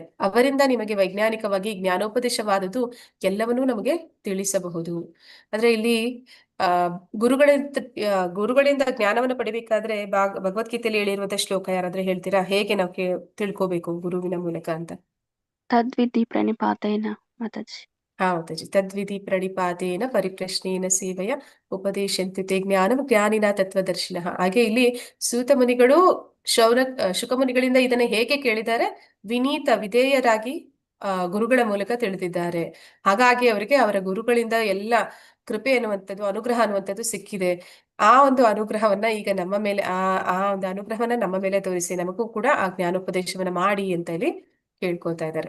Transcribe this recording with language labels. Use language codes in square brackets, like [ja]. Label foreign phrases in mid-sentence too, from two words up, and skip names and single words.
[kn] ಅವರಿಂದ ನಿಮಗೆ ವೈಜ್ಞಾನಿಕವಾಗಿ ಜ್ಞಾನೋಪದೇಶವಾದುದು ಎಲ್ಲವನ್ನೂ ನಮಗೆ ತಿಳಿಸಬಹುದು. ಅಂದ್ರೆ ಇಲ್ಲಿ ಗುರುಗಳಿಂದ ಜ್ಞಾನವನ್ನು ಪಡಿಬೇಕಾದ್ರೆ ಭಗವದ್ಗೀತೆಯಲ್ಲಿ ಹೇಳಿರುವಂತಹ ಶ್ಲೋಕ ಯಾರಾದ್ರೆ ಹೇಳ್ತೀರಾ? ಹೇಗೆ ನಾವು ತಿಳ್ಕೋಬೇಕು ಗುರುವಿನ ಮೂಲಕ ಅಂತ? [sa] ತದ್ವಿಧಿ ಪ್ರಣಿಪಾತೇನ ಮಾತಾಜಿ. ಮಾತಾಜಿ. ತದ್ವಿಧಿ ಪ್ರಣಿಪಾತೇನ ಪರಿಪ್ರಶ್ನೇನ ಸೇವೆಯ ಉಪದೇಶಂತ್ಯುತೆ ಜ್ಞಾನಂ ಜ್ಞಾನಿನ ತತ್ವದರ್ಶಿನಃ. [kn] ಹಾಗೆ ಇಲ್ಲಿ ಸೂತ ಮುನಿಗಳು ಶುಕಮುನಿಗಳಿಂದ ಇದನ್ನ ಹೇಗೆ ಕೇಳಿದ್ದಾರೆ? ವಿಧೇಯರಾಗಿ ಗುರುಗಳ ಮೂಲಕ ತಿಳಿದಿದ್ದಾರೆ. ಹಾಗಾಗಿ ಅವರಿಗೆ ಅವರ ಗುರುಗಳಿಂದ ಎಲ್ಲ ಕೃಪೆ ಅನ್ನುವಂಥದ್ದು, ಅನುಗ್ರಹ ಅನ್ನುವಂಥದ್ದು ಸಿಕ್ಕಿದೆ. ಆ ಒಂದು ಅನುಗ್ರಹವನ್ನ ಈಗ ನಮ್ಮ ಮೇಲೆ ಆ ಒಂದು ಅನುಗ್ರಹವನ್ನ ನಮ್ಮ ಮೇಲೆ ತೋರಿಸಿ ನಮಗೂ ಕೂಡ ಆ ಜ್ಞಾನೋಪದೇಶವನ್ನ ಮಾಡಿ ಅಂತ ಇಲ್ಲಿ ಕೇಳ್ಕೊತಾ ಇದ್ದಾರೆ.